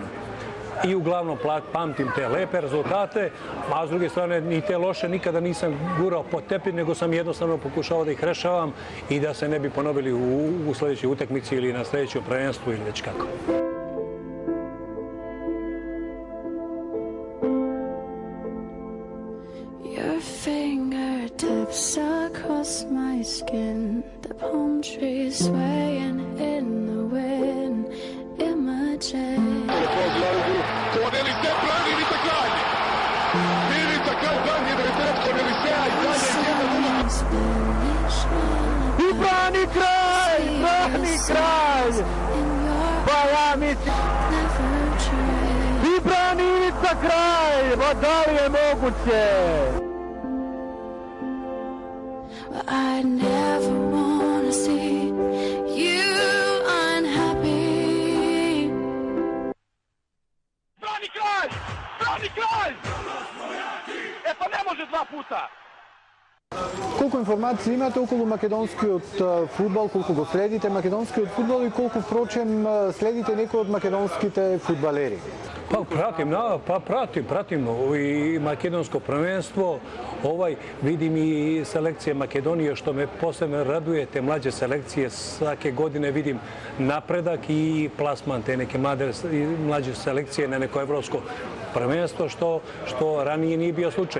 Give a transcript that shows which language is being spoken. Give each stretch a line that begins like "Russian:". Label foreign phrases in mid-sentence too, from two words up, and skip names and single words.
Serbian: I uglavnom pamtim te lepe rezultate, a s druge strane i te loše nikada nisam gurao pod tepih, nego sam jednostavno pokušao da ih rešavam i da se ne bi ponovili u sledećoj utakmici ili na sledećem prvenstvu ili već kako.
English: Your fingertips across my skin, the palm trees swaying in the wind, imagine.
Serbian: Cornelisea brani Ivica Kralj. Ivica Kralj brani referat Cornelisea i dalje I brani Kralj! Pa ja mislim... I brani Ivica Kralj! Pa da li je moguće?
English: I never wanna see you unhappy.
Serbian: Brani Kralj! Brani Kralj! E pa ne može dva puta!
Macedonian: Колку информации имате околу македонскиот фудбал, колку го следите македонскиот фудбал и колку впрочем следите некои од македонските фудбалери?
Serbian: Pratim i makedonsko prvenstvo, vidim i selekcije Makedonije, što me posebno raduje, te mlađe selekcije, svake godine vidim napredak i plasman te neke mlađe selekcije na neko evropsko prvenstvo, što ranije nije bio slučaj.